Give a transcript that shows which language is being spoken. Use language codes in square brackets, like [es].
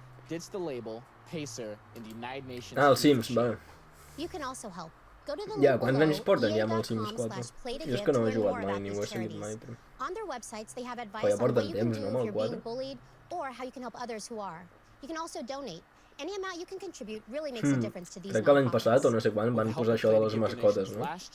[en] Ditch the label, Pacer, and the United Nations. [ca] Ah, el Sims, vale. [en] You can also help. Go to the [ca] ja, quants anys porten ja amb el Sims 4? Jo és que no he jugat mai, ni ho he seguit mai. [en] On their websites, they have advice on what you can do if you're being bullied, or how you can help others who are. You can also donate. Any amount you can contribute really makes a difference to these [ca] crec que l'any passat o no sé quan van posar això de les mascotes, no?